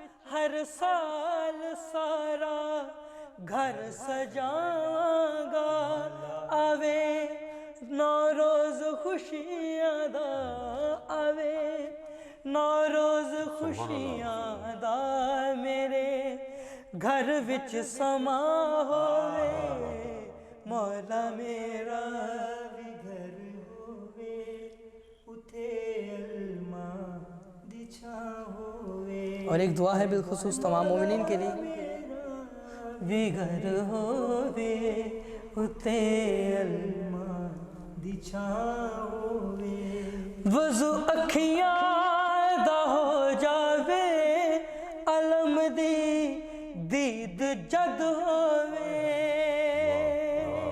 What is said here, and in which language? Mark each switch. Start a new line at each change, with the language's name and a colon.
Punjabi: ہر سال سارا گھر سجاواں گا آوے نوروز خوشیاں دا آوے نوروز خوشیاں دا میرے گھر وچ سما ہوئے مولا میرا بھی گھر ہوئے اتے علما دی چھاں ہوئے.
Urdu: اور ایک دعا ہے بالخصوص تمام مومنین کے لیے.
Punjabi: بھی گھر ہوئے اتے علما دی چھاں ہوئے وضو اکھیاں دا ہو جاوے علم دی دید جد ہووے